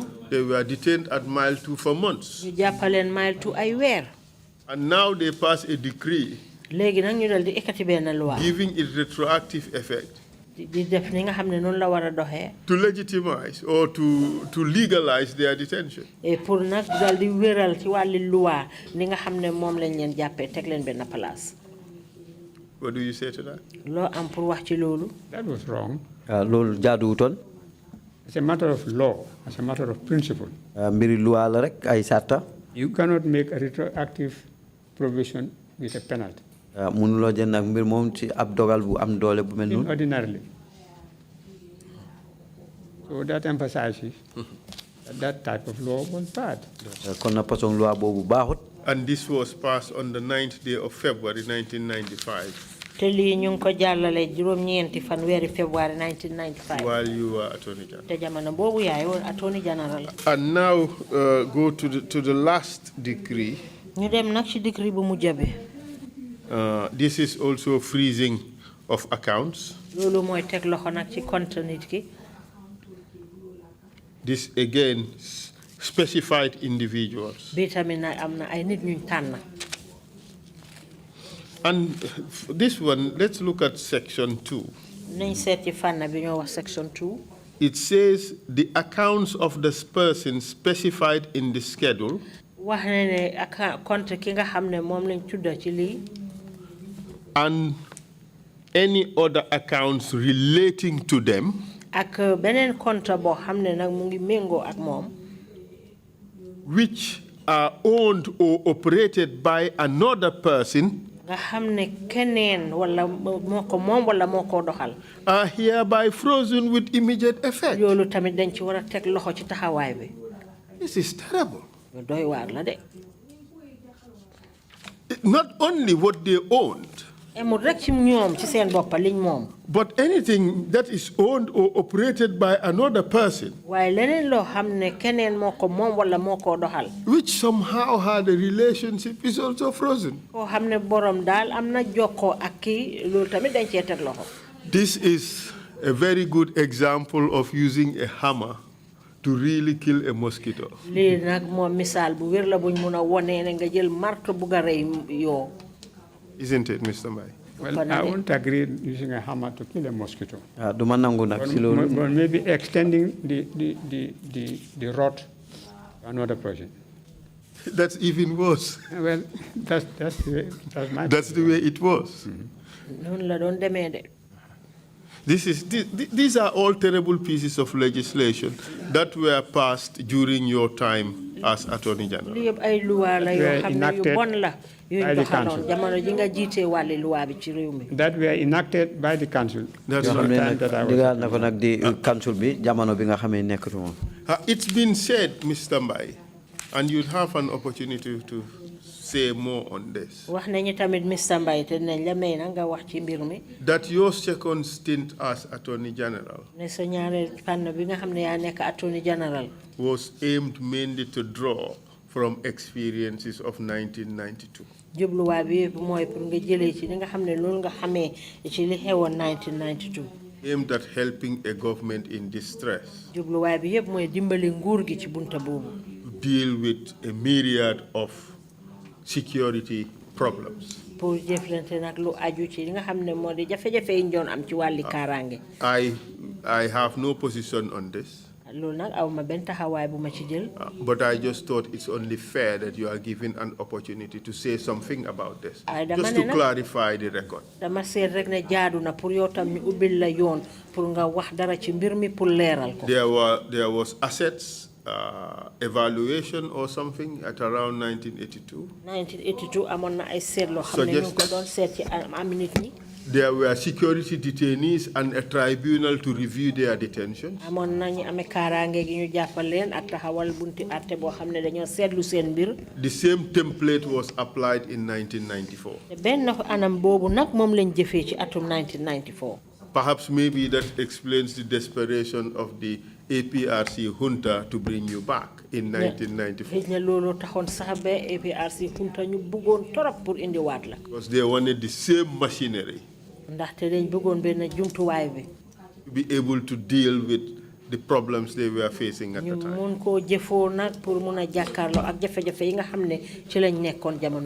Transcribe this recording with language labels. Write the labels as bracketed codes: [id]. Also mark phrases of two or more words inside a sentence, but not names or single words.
[en] They were detained at Mile 2 for months. [wo] ñu jàppaleen Mile 2 ay weer. [en] And now they pass a decree [wo] léegi nag ñu dal di ekkati benn loi. [en] giving it retroactive effect. [wo] di def ni nga xam ne noonu la war a doxee. [en] To legitimize or to legalize their detention. [fr] et pour [wo] nag dal di wéral ci wàlli loi ni nga xam ne moom lañ leen jàppee teg leen benn place. [en] What do you say to that? [wo] loo am pour wax ci loolu. [en] That was wrong. [wo] loolu jaaduwutoon. [en] It's a matter of law. It's a matter of principle. [wo] mbiri loi la rek ay sarta. [en] You cannot make a retroactive provision with a penalty. [wo] mënuloo jël nag mbir moom ci ab dogal bu am doole bu mel noonu. [en] Ordinarily. So that emphasizes that type of law was bad. [wo] kon na façon loi boobu baaxut. [en] And this was passed on the 9th day of February 1995. [wo] te lii ñu ngi ko jàllale juróom-ñeenti fan weeri février 1995. [en] While you were Attorney General. [wo] te jamono boobu yaay woon [en] Attorney General. And now go to the last decree. [wo] ñu dem nag ci décret bu mujj bi. [en] This is also freezing of accounts. [wo] loolu mooy teg loxo nag ci compte nit ki. [en] This again specified individuals. [wo] bii tamit nag am na ay nit ñu tànn. [en] And this one, let's look at section 2. [wo] nañ seet ci fànn bi ñoo wax section 2. [en] It says the accounts of this person specified in the schedule. [wo] wax na ne ak compte ki nga xam ne moom lañ tudda ci lii. [en] And any other accounts relating to them. [wo] ak beneen compte boo xam ne nag mu ngi méngoo ak moom. [en] Which are owned or operated by another person. [wo] nga xam ne keneen wala moo ko moom wala moo ko doxal. [en] Are hereby frozen with immediate effect. [wo] loolu tamit dañ ci war a teg loxo ci taxawaay bi. [en] This is terrible. [wo] doy waar la de. [en] Not only what they owned. [wo] emul rek ci ñoom ci seen bopp liñ moom. [en] But anything that is owned or operated by another person. [wo] waaye leneen loo xam ne keneen moo ko moom wala moo ko doxal. [en] Which somehow had a relationship is also frozen. [wo] koo xam ne borom daal am na jokkoo ak kii loolu tamit dañ cee teg loxo. [en] This is a very good example of using a hammer to really kill a mosquito. [wo] lii nag moom misaal bu wér la buñ mun a wonee ne nga jël marto bu ga rey yoo. [en] Isn't it, Mr. Mbai? Well, I won't agree using a hammer to kill a mosquito. [wo] du ma nangu nag si loolu. [en] But maybe extending the rod to another person. That's even worse. Well, that's the way it was. [wo] noonu la doon demee de. [en] These are all terrible pieces of legislation that were passed during your time as Attorney General. [wo] lii yëpp ay luwaa la yoo xam ne yu bon la. yuñ doxaloon jamono ji nga jiitee wàlli luwaa bi ci réew mi. [en] that were enacted by the council. That's [wo] yoo xam ne nag digal na ko nag di council bi jamono bi nga xamee nekkatu moom. [en] It's been said, Mr. Mbai, and you'd have an opportunity to say more on this. [wo] wax nañu tamit Mr. Mbai te nañ la may na nga wax ci mbir mi. [en] That your second stint as Attorney General [wo] ne sa ñaareel fànn bi nga xam ne yaa nekk [en] Attorney General. was aimed mainly to draw from experiences of 1992. [wo] jubluwaay bi yëpp mooy pour nga jëlee ci li nga xam ne loolu nga xamee ci li xewoon 1992. [en] Aimed at helping a government in distress. [wo] jubluwaay bi yëpp mooy dimbali nguur gi ci bunta boobu. [en] Deal with a myriad of security problems. [wo] pour jëflante nag lu aju ci li nga xam ne moo di jafe-jafe yi ñu doon am ci wàlli kaaraange. [en] I have no position on this. [wo] loolu nag aw ma benn taxawaay bu ma ci jël. [en] But I just thought it's only fair that you are given an opportunity to say something about this. Just to clarify the record. [wo] dama seet rek ne jaadu na pour yow tam ñu ubbil la yoon pour nga wax dara ci mbir mi pour leeral ko. [en] There was assets evaluation or something at around 1982. [wo] 1982 amoon na ay seet loo xam ne ñu ko doon seet ci am nit ñi. [en] There were security detainees and a tribunal to review their detentions. [wo] Amon nañu amé karange gi ñu jappal leen ak taxawal bunti atté bo xamné dañoo sétlu seen mbir. [en] The same template was applied in 1994. [wo] Ben anam bobu nak mom lañ jëfé ci atum 1994. [en] Perhaps maybe that explains the desperation of the APRC junta to bring you back in 1994. Because they wanted the same machinery to be able to deal with the problems they were facing at the time.